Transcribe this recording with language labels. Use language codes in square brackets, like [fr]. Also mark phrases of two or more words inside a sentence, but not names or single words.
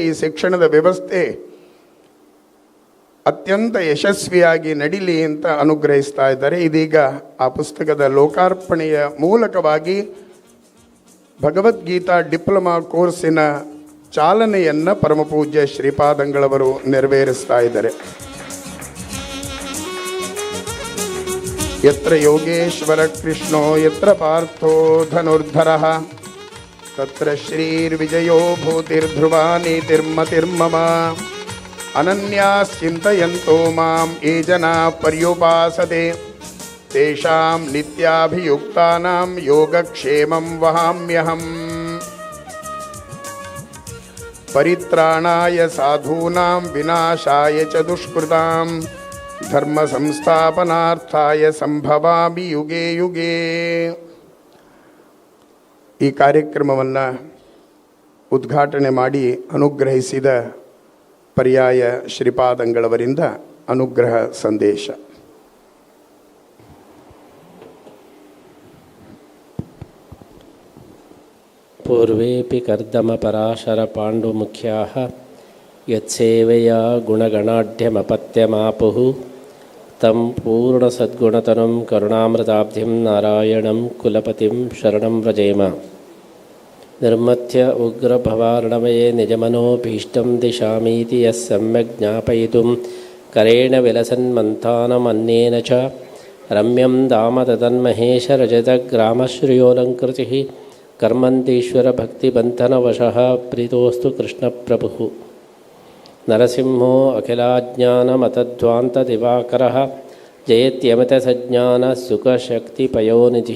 [kn] ಈ ಶಿಕ್ಷಣದ ವ್ಯವಸ್ಥೆ ಅತ್ಯಂತ ಯಶಸ್ವಿಯಾಗಿ ನಡೀಲಿ ಅಂತ ಅನುಗ್ರಹಿಸ್ತಾ ಇದ್ದಾರೆ. ಇದೀಗ ಆ ಪುಸ್ತಕದ ಲೋಕಾರ್ಪಣೆಯ ಮೂಲಕವಾಗಿ ಭಗವದ್ಗೀತಾ ಡಿಪ್ಲೊಮಾ ಕೋರ್ಸಿನ ಚಾಲನೆಯನ್ನು ಪರಮಪೂಜ್ಯ ಶ್ರೀಪಾದಂಗಳವರು ನೆರವೇರಿಸ್ತಾ ಇದ್ದಾರೆ. [sa] ಯತ್ರ ಯೋಗೇಶ್ವರ ಕೃಷ್ಣೋ ಯತ್ರ ಪಾರ್ಥೋ ಧನುರ್ಧರಃ ತತ್ರ ಶ್ರೀರ್ವಿಜಯೋ ಭೂತಿರ್ಧ್ರುವ ನೀತಿರ್ಮತಿರ್ಮಮ ಅನನ್ಯಾಶ್ಚಿಂತಯಂತೋ ಮಾಂ ಯೇ ಜನಾ ಪರ್ಯುಪಾಸತೆ ತೇಷಾಂ ನಿತ್ಯಾಭಿಯುಕ್ತಾನಾಂ ಯೋಗಕ್ಷೇಮಂ ವಹಾಮ್ಯಹಂ. ಪರಿತ್ರಾಣಾಯ ಸಾಧೂನಾಂ ವಿನಾಶಾಯ ಚ ದುಷ್ಕೃತಾಂ ಧರ್ಮ ಸಂಸ್ಥಾಪನಾರ್ಥಾಯ ಸಂಭವಾಮಿ ಯುಗೇ ಯುಗೇ. [kn] ಈ ಕಾರ್ಯಕ್ರಮವನ್ನು ಉದ್ಘಾಟನೆ ಮಾಡಿ ಅನುಗ್ರಹಿಸಿದ ಪರ್ಯಾಯ ಶ್ರೀಪಾದಂಗಳವರಿಂದ ಅನುಗ್ರಹ ಸಂದೇಶ. [sa] ಪೂರ್ವೇಪಿ ಕರ್ದಮ ಪರಾಶರ ಪಾಂಡುಮುಖ್ಯಾಃ ಯತ್ಸೇವೆಯಾ ಗುಣಗಣಾಢ್ಯಮಪತ್ಯಮಾಪುಃ ತಂ ಪೂರ್ಣಸದ್ಗುಣತನುಂ ಕರುಣಾಮೃತಾಬ್ಧಿಂ ನಾರಾಯಣಂ ಕುಲಪತಿಂ ಶರಣಂ ವ್ರಜೇಮ. ನಿರ್ಮಥ್ಯ ಉಗ್ರಭವಾರ್ಣಮಯೇ ನಿಜಮನೋಭೀಷ್ಟಂ ದಿಶಾಮೀತಿ ಯಃ ಸಮ್ಯಕ್ ಜ್ಞಾಪಯಿತುಂ ಕರೇಣ ವಿಲಸನ್ಮಂಥಾನಮನ್ಯೇನ ಚ ರಮ್ಯಂ ಧಾಮ ತದನ್ಮಹೇಶ ರಜತಗ್ರಾಮಶ್ರಿಯೋಲಂಕೃತಿಃ ಕರ್ಮಂತೀಶ್ವರ ಭಕ್ತಿಬಂಧನವಶಃ ಪ್ರೀತೋಸ್ತು ಕೃಷ್ಣಪ್ರಭುಃ. ನರಸಿಂಹೋ ಅಖಿಲಾಜ್ಞಾನಮತಧ್ವಾಂತದಿವಾಕರಃ ಜಯತ್ಯಮಿತಸಜ್ಞಾನಸುಖಶಕ್ತಿಪಯೋನಿಧಿಃ.